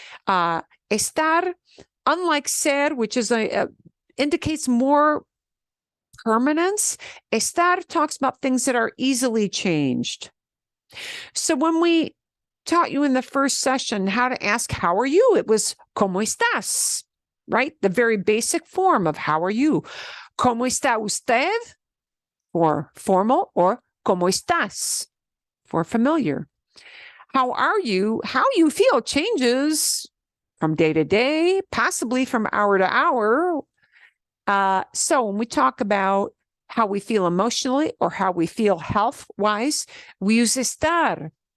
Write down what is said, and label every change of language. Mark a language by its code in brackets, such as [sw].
[en] Estar, unlike ser, which is indicates more permanence, estar talks about things that are easily changed. So when we taught you in the first session how to ask, how are you? It was, [es] ¿cómo estás? [en] Right? The very basic form of how are you? [es] ¿Cómo está usted? [en] For formal, or [es] ¿cómo estás? [en] For familiar. How are you? How you feel changes from day to day, possibly from hour to hour. So when we talk about how we feel emotionally or how we feel health-wise, we use estar.